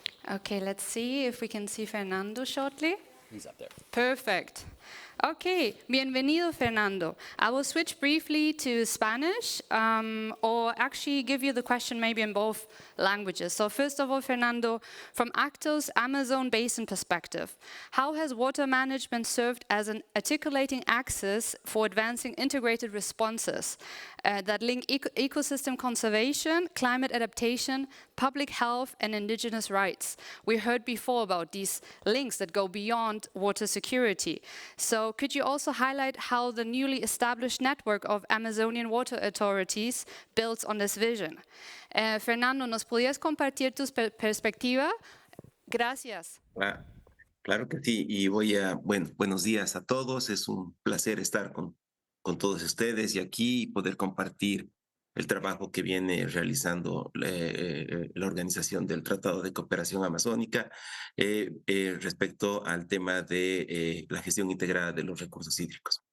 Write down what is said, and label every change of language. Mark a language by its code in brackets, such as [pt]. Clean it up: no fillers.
[en] Okay, let's see if we can see Fernando shortly. He's up there. Perfect. [es] Okay, bienvenido, Fernando. [en] I will switch briefly to Spanish, or actually give you the question maybe in both languages. So first of all, Fernando, from ACTO's Amazon Basin perspective, how has water management served as an articulating axis for advancing integrated responses that link ecosystem conservation, climate adaptation, public health, and indigenous rights? We heard before about these links that go beyond water security. So could you also highlight how the newly established network of Amazonian water authorities builds on this vision? [es] Fernando, ¿nos podías compartir tu perspectiva? Gracias. Claro que sí, y buenos días a todos. Es un placer estar con todos ustedes y aquí poder compartir el trabajo que viene realizando la Organización del Tratado de Cooperación Amazónica respecto al tema de la gestión integrada de los recursos hídricos.